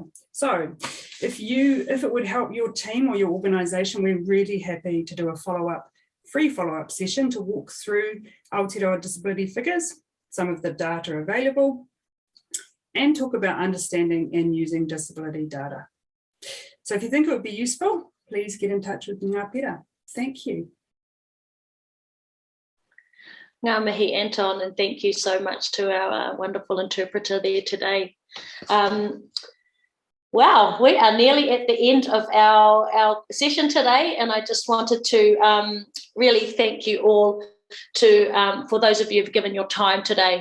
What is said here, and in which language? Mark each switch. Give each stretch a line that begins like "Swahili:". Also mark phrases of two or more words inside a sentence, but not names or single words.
English: So if it would help your team or your organisation, we're really happy to do a free follow-up session to walk through Aotearoa disability figures, some of the data available, and talk about understanding and using disability data. So if you think it would be useful, please get in touch with Ngā Pera. Thank you.
Māori: Ngā mihi,
English: Anton, and thank you so much to our wonderful interpreter there today. Wow, we are nearly at the end of our session today, and I just wanted to really thank you all for those of you who've given your time today.